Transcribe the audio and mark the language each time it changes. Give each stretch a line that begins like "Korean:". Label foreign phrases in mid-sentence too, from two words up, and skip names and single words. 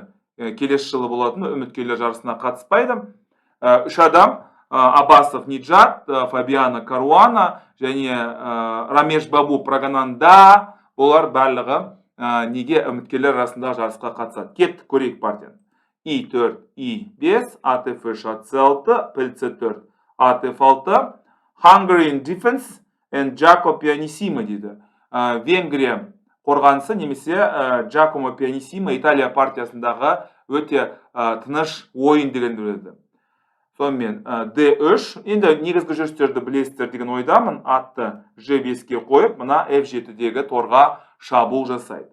Kazakh: Келесі жылы болатын үміткерлер жарысына қатыспайды. Үш адам, Абасов Ниджат, Фабиана Каруана және Рамеш Бабу Прагананда, олар барлығы неге үміткерлер арасында жарысқа қатысады. Кеттік, көрейік партияны. I4, I5, ATF AC6, PLC4, ATF6, Hungarian Defense and Giacomo Pianissimo дейді. Венгрия қорғанысы немесе Giacomo Pianissimo Италия партиясындағы өте тыныш ойын деген біледі. Сонымен D3, енді негізгі жүрістерді білесіздер деген ойдамын. Атты G5-ке қойып, мына F7-дегі торға шабуыл жасайды.